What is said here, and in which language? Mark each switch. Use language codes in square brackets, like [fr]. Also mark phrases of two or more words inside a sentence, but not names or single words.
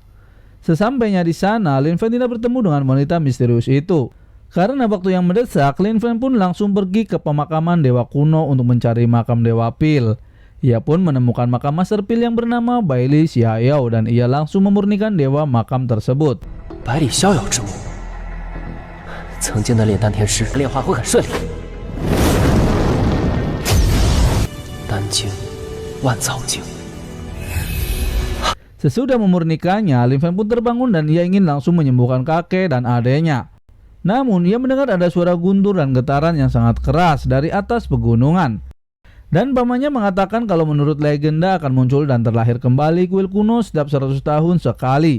[id] Sesampainya di sana, Lin Feng tidak bertemu dengan wanita misterius itu. Karena waktu yang mendesak, Lin Feng pun langsung pergi ke pemakaman dewa kuno untuk mencari makam Dewa Pil. Ia pun menemukan makam Master Pil yang bernama Baili Xiaoyao dan ia langsung memurnikan dewa makam tersebut. [zh] 百里逍遥之墓，曾经的炼丹天师炼化会很顺利。丹经、万草经。 [id] Sesudah memurnikannya, Lin Feng pun terbangun dan ia ingin langsung menyembuhkan kakek dan adiknya. Namun ia mendengar ada suara guntur dan getaran yang sangat keras dari atas pegunungan. Dan pamannya mengatakan kalau menurut legenda akan muncul dan terlahir kembali kuil kuno setiap 100 tahun sekali.